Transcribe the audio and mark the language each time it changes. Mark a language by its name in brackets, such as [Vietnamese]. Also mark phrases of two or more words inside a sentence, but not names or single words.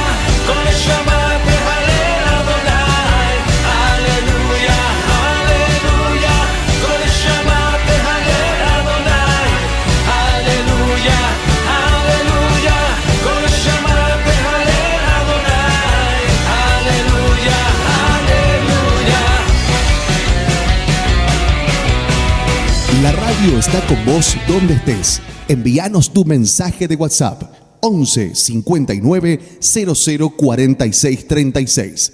[Hebrew] כל נשמה תהלל אדוני. הללויה, הללויה. כל נשמה תהלל אדוני. הללויה, הללויה. כל נשמה תהלל אדוני. הללויה, הללויה. [Spanish] La radio está con vos donde estés. Envíanos tu mensaje de WhatsApp 11 59 00 46 36.